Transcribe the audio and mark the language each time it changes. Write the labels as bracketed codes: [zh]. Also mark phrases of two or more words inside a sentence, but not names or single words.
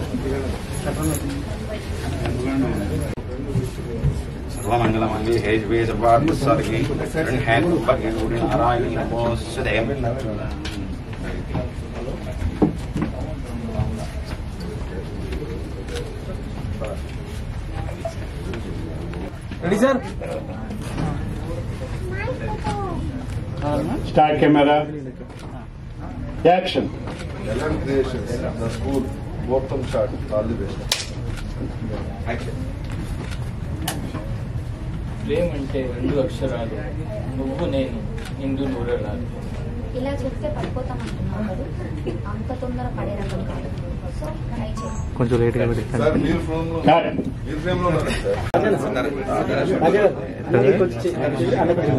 [sa] सर्वमंगलमंगले हे शिवे सर्वार्थसाधिके शरण्ये त्र्यंबके गौरी नारायणी नमोस्तुते। [en] ready sir, start camera action. LM Creations, the school, Botham shot, all the best. [te] ప్రేమ అంటే 2 అక్షరాలు, నువ్వు నేను, ఇందు నూరలాలు. ఇలా చెప్తే పడిపోతామంటున్నావు కదా, అంత తొందర పడే రకం కాదు. [en] so try [te] చేయి. కొంచెం లేట్గా సార్ మీరు ఫ్రేమ్ లో ఉన్నారు సార్.